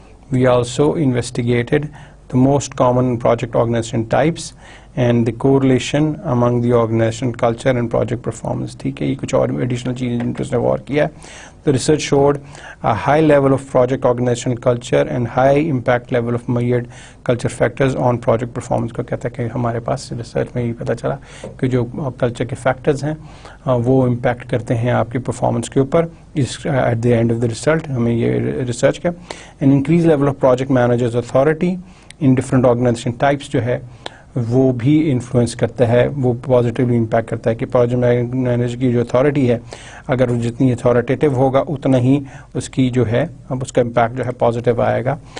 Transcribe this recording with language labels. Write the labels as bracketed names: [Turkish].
[English] We also investigated the most common project organization types and the correlation among the organization culture and project performance. [Urdu] ٹھیک ہے، یہ کچھ اور additional چیزیں جن کو اس نے غور کیا. [English] The research showed a high level of project organizational culture and high impact level of measured culture factors on project performance. [Urdu] کو کہتا ہے کہ ہمارے پاس ریسرچ میں یہ پتہ چلا کہ جو کلچر کے فیکٹرز ہیں وہ امپیکٹ کرتے ہیں آپ کی پرفارمنس کے اوپر. At the end of the result ہمیں یہ ریسرچ کا [English] an increased level of project managers authority in different organization types [Urdu] جو ہے وہ بھی انفلوئنس کرتا ہے، وہ پازیٹیولی امپیکٹ کرتا ہے کہ پروجیکٹ مینیجر کی جو اتھارٹی ہے اگر جتنی اتھارٹیٹیو ہوگا اتنا ہی اس کی جو ہے اب اس کا امپیکٹ جو ہے پازیٹیو آئے گا